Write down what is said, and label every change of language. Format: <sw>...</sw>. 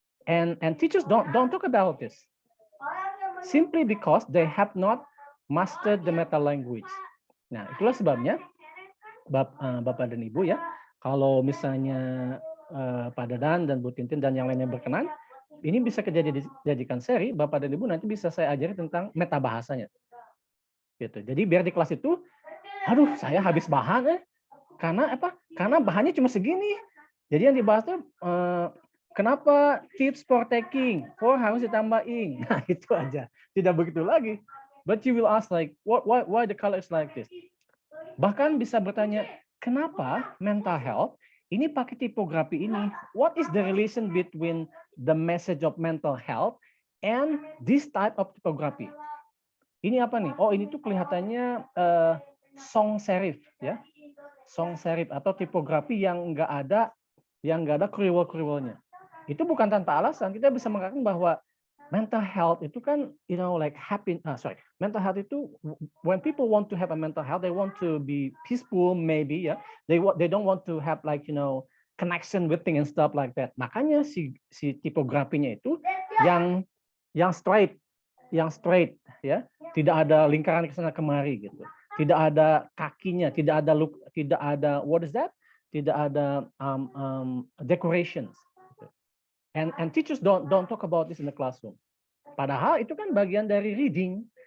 <en>And teachers don't talk about this simply because they have not mastered the meta language.</en> <id>Nah, itulah sebabnya Bapak dan Ibu ya, kalau misalnya Pak Dadan dan Bu Tintin dan yang lainnya berkenan, ini bisa dijadikan seri. Bapak dan Ibu nanti bisa saya ajari tentang meta bahasanya. Gitu. Jadi biar di kelas itu, aduh saya habis bahan karena apa? Karena bahannya cuma segini. Jadi yang dibahas tuh kenapa tips for taking? For harus ditambahin. Nah, itu aja. Tidak begitu lagi.</id> <en>But you will ask like, why the color is like this?</en> <id>Bahkan bisa bertanya, kenapa mental health ini pakai tipografi ini?</id> <en>What is the relation between the message of mental health and this type of typography?</en> <id>Ini apa nih? Oh, ini tuh kelihatannya sans serif, ya. Sans serif atau tipografi yang nggak ada kriwel-kriwelnya. Itu bukan tanpa alasan. Kita bisa mengatakan bahwa mental health itu kan,</id> <en>like mental health itu when people want to have a mental health, they want to be peaceful, maybe ya. They don't want to have connection with things and stuff like that.</en> <id>Makanya si tipografinya itu yang straight ya. Tidak ada lingkaran ke sana kemari gitu. Tidak ada kakinya, tidak ada</id> <en>what is that?</en> <id>Tidak ada decorations.</id> <en>And teachers don't talk about this in the classroom.</en> <id>Padahal itu kan bagian dari reading.</id>